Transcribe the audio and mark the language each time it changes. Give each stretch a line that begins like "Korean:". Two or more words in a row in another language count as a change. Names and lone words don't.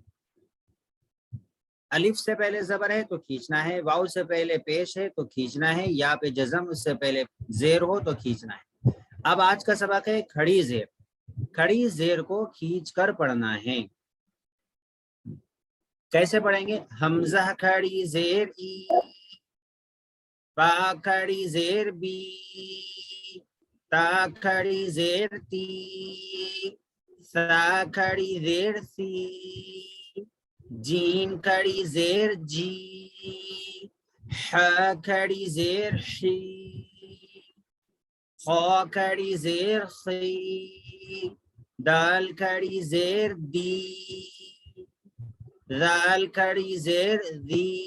Urdu: الف سے پہلے زبر ہے تو کھینچنا ہے، واؤ سے پہلے پیش ہے تو کھینچنا ہے، یا پہ جزم اس سے پہلے زیر ہو تو کھینچنا ہے۔ اب آج کا سبق ہے کھڑی زیر۔ کھڑی زیر کو کھینچ کر پڑھنا ہے۔ کیسے پڑھیں گے؟ حمزہ کھڑی زیر ای، با کھڑی زیر بی، تا کھڑی زیر تی، سا کھڑی زیر سی، جیم کھڑی زیر جی، ح کھڑی زیر حی، خا کھڑی زیر خی، دال کھڑی زیر دی، ذال کھڑی زیر دی،